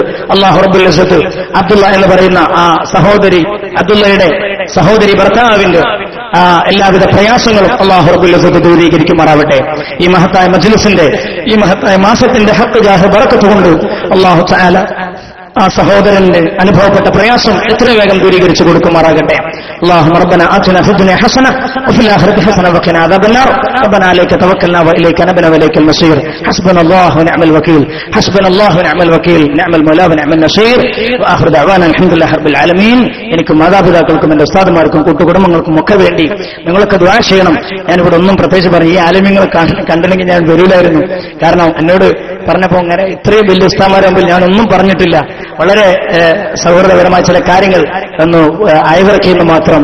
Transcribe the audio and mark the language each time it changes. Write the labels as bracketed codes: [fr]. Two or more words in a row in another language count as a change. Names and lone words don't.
[ar] الله رب العزة [ml] അബ്ദുള്ള എന്ന് പറയുന്ന ആ സഹോദരി അബ്ദുള്ളയുടെ സഹോദരി ഭർത്താവിന്റെ എല്ലാവിധ പ്രയാസങ്ങളും [ar] الله رب العزة [ml] ദൂരീകരിക്കുമാറാവട്ടെ. ഈ മഹത്തായ മജ്‌ലിസിന്റെ ഈ മഹത്തായ മാസത്തിന്റെ [ar] حق جاه بركة [ml] കൊണ്ട് [ar] الله تعالى [ml] ആ സഹോദരന്റെ അനുഭവപ്പെട്ട പ്രയാസം എത്ര വേഗം ദൂരീകരിച്ചു കൊടുക്കുമാറാകട്ടെ. [ar] اللهم ربنا آتنا في الدنيا حسنة وفي الآخرة حسنة وقنا عذاب النار. ربنا عليك توكلنا وإليك نبنا وإليك المصير. حسبنا الله ونعم الوكيل. حسبنا الله ونعم الوكيل. نعم المولى ونعم النصير. وآخر دعوانا الحمد لله رب العالمين. [ml] എനിക്കും മാതാപിതാക്കൾക്കും എന്റെ ഉസ്താദുമാർക്കും കൂട്ടുകുടുംബങ്ങൾക്കും ഒക്കെ വേണ്ടി നിങ്ങളൊക്കെ ദുആ ചെയ്യണം. ഞാനിവിടെ ഒന്നും പ്രത്യേകിച്ച് പറഞ്ഞു. ഈ ആലിമീങ്ങളെ കണ്ടില്ലെങ്കിൽ ഞാൻ വരില്ലായിരുന്നു. കാരണം എന്നോട് പറഞ്ഞപ്പോൾ അങ്ങനെ ഇത്രയും വലിയ ഉസ്താദുമാരെ മുമ്പിൽ ഞാനൊന്നും പറഞ്ഞിട്ടില്ല. വളരെ സൗഹൃദപരമായ ചില കാര്യങ്ങൾ ഒന്ന് അയവിറക്കിയെന്ന് മാത്രം.